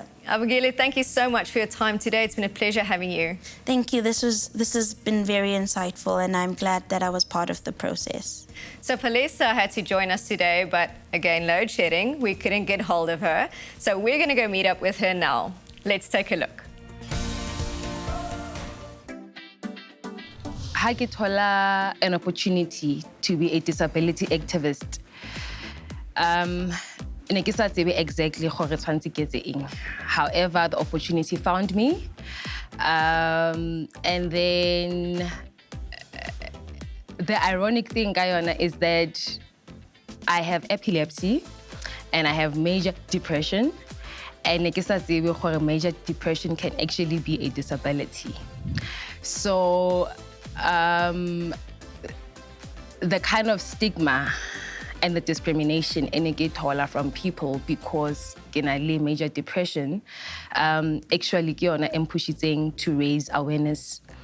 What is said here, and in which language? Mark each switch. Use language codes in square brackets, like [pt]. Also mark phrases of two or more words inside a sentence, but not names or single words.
[en] Abongile, thank you so much for your time today. It's been a pleasure having you. Thank you. This has been very insightful, and I'm glad that I was part of the process. So Palesa had to join us today, but again, load shedding. We couldn't get hold of her. So we're going to go meet up with her now. Let's take a look. [st] Ha ke thola [en] an opportunity to be a disability activist. [st] Ne ke sa tsebe exactly gore tshwantse ke etse eng. [en] However, the opportunity found me. And then the ironic thing, Guyana, is that I have epilepsy and I have major depression. And [st] ne ke sa tsebe gore [en] major depression can actually be a disability. So the kind of stigma and the discrimination and get from people because major depression actually pushing to raise awareness.